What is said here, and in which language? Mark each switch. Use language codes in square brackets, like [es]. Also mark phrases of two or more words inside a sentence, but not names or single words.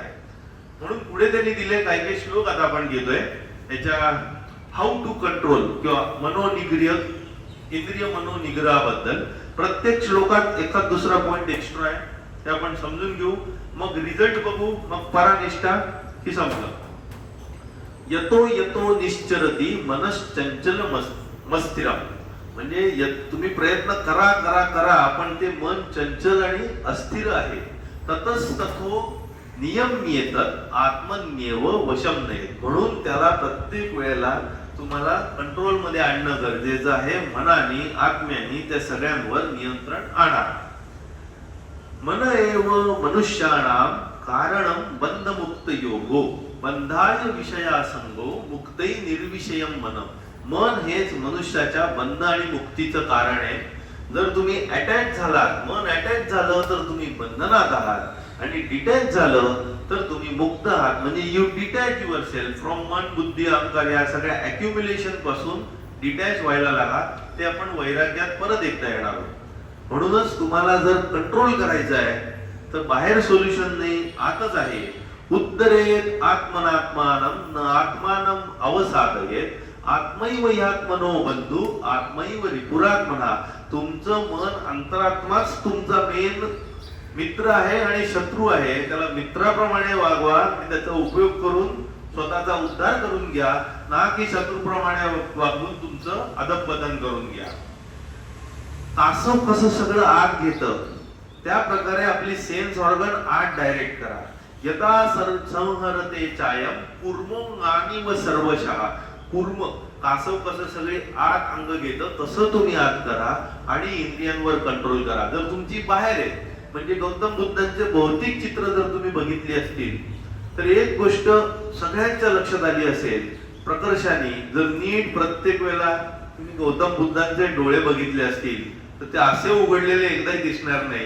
[mr] म्हणून पुढे त्यांनी दिले काही काही श्लोक आता आपण घेतोय. याच्या [en] how to control [mr] किंवा मनोनिग्रह इंद्रिय मनोनिग्रहाबद्दल प्रत्येक श्लोकात एखाद दुसरा पॉइंट एक्स्ट्रा आहे, ते आपण समजून घेऊ, मग रिझल्ट बघू, मग परानिष्ठा ही संपलं. [sa] यतो यतो निश्चरती मनश्चंचल मस्थिरम, [mr] म्हणजे तुम्ही प्रयत्न करा करा करा पण ते मन चंचल आणि अस्थिर आहे. [sa] ततस्तथो नियम्येत आत्मन्येव वशम नये, [mr] म्हणून त्याला प्रत्येक वेळेला तुम्हाला कंट्रोल मध्ये आणणं गरजेचं आहे. मनाने आत्म्याने त्या सगळ्यांवर नियंत्रण आणा. [sa] मन एव मनुष्याणाम कारणम बंधमुक्त योगो बंधाय विषयासंगो मुक्तै निर्विषयम मन. [mr] मन हेच मनुष्याच्या बंध आणि मुक्तीचं कारण आहे. जर तुम्ही अटॅच झालात, मन अटॅच झालं तर तुम्ही बंधनात आहात, आणि डिटॅच झालं तर तुम्ही मुक्त आहात. म्हणजे [en] you detach your self from [mr] मन बुद्धी अहंकार या सगळ्या अक्युम्युलेशन पासून डिटॅच व्हायला लागा. ते आपण वैराग्यात परत एकदा येणार आहोत. म्हणूनच तुम्हाला जर कंट्रोल करायचं आहे तर बाहेर सोल्युशन नाही, आतच आहे. [sa] उत्तरेत आत्मनात्मानं न आत्मानं अवसादयेत आत्मैव ह्यात्मनो बंधू आत्मैव रिपुरात्मना. [mr] तुमचं मन अंतरात्माच तुमचा मेन मित्र आहे आणि शत्रू आहे. त्याला मित्राप्रमाणे वागवा आणि त्याचा उपयोग करून स्वतःचा उद्धार करून घ्या, ना की शत्रूप्रमाणे वागून तुमचं अधःपतन करून घ्या. तासव कसं सगळं आत घेतं त्या प्रकारे आपली [en] sense organ [mr] आत डायरेक्ट करा. [sa] यथा संहरते चायम कूर्मोंगानी व सर्वशः. [mr] कूर्म कासव कसं सगळे आत अंग घेतं तसं तुम्ही आत करा आणि इंद्रियांवर कंट्रोल करा. जर तुमची बाहेर आहे, म्हणजे गौतम बुद्धांचे भौतिक चित्र जर तुम्ही बघितली असतील तर एक गोष्ट सगळ्यांच्या लक्षात आली असेल प्रकर्षाने. जर नीट प्रत्येक वेळेला तुम्ही गौतम बुद्धांचे डोळे बघितले असतील तर ते असे उघडलेले एकदाही दिसणार नाही.